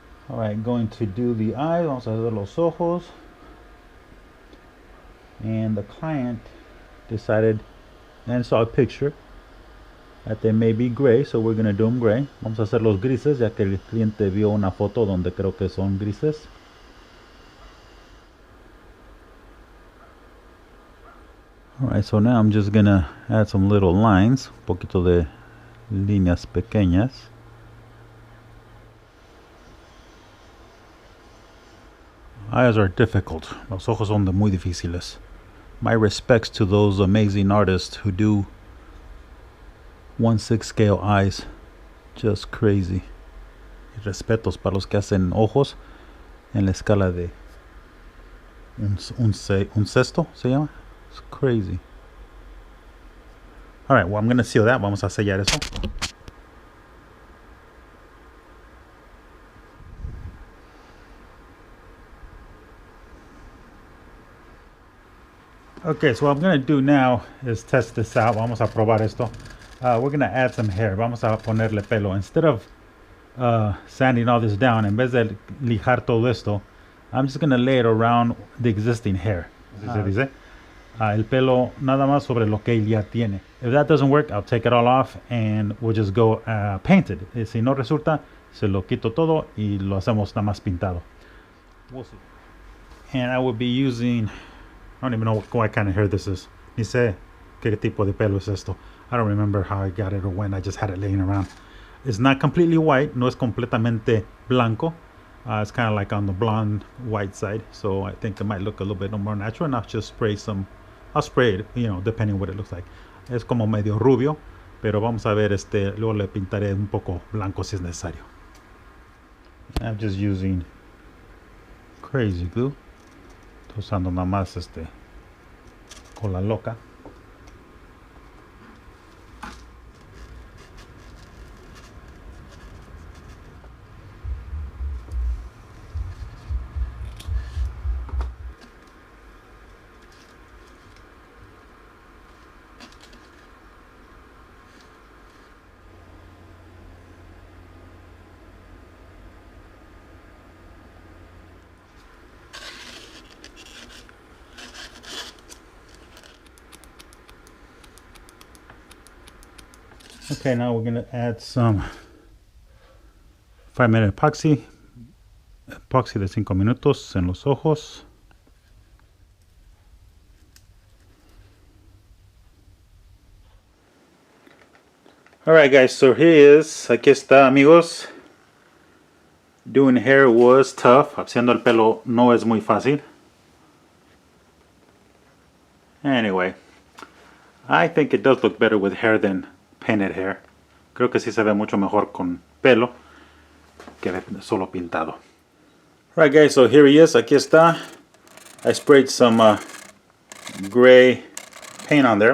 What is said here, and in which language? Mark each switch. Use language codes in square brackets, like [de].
[en] Alright, going to do the eyes. [es] Vamos a hacer los ojos. [en] And the client decided and saw a picture that they may be gray, so we're going to do them gray. [es] Vamos a hacer los grises, ya que el cliente vio una foto donde creo que son grises. [en] Alright, so now I'm just going to add some little lines, [es] un poquito de líneas pequeñas. [en] Eyes are difficult. [es] Los ojos son muy difíciles. [en] My respects to those amazing artists who do 1/6 scale eyes. Just crazy. [es] Y respetos para los que hacen ojos en la escala de un sexto, se llama. [en] It's crazy. Alright, well, I'm going to seal that. [es] Vamos a sellar eso. [en] Okay, so what I'm going to do now is test this out. [es] Vamos a probar esto. [en] We're going to add some hair. [es] Vamos a ponerle pelo. [en] Instead of sanding all this down, [es] en vez de lijar todo esto, [en] I'm just going to lay it around the existing hair. [es] Así se dice. El pelo nada más sobre lo que él ya tiene. [en] If that doesn't work, I'll take it all off and we'll just go painted. [es] Si no resulta, se lo quito todo y lo hacemos nada más pintado. [en] We'll see. And I will be using... I don't even know what kind of hair this is. [es] Ni sé qué tipo de pelo es esto. [en] I don't remember how I got it or when. I just had it laying around. It's not completely white. [es] No es completamente blanco. [en] It's kind of like on the blonde white side. So I think it might look a little bit more natural. And I'll just spray some. I'll spray it, you know, depending on what it looks like. [es] Es como medio rubio. Pero vamos a ver, luego le pintaré un poco blanco si es necesario. [en] I'm just using crazy glue. [es] Estoy usando nada más cola loca. [en] Okay, now we're going to add some 5-minute epoxy. [es] Epoxy de 5 minutos en los ojos. [en] Alright guys, so here he is. [es] Aquí está, amigos. [en] Doing hair was tough. [es] Haciendo el pelo no es muy fácil. [en] Anyway, I think it does look better with hair than painted hair. [es] Creo que sí se ve mucho mejor con pelo que solo pintado. [en] Alright guys, so here he is. [es] Aquí está. [en] I sprayed some gray paint on there.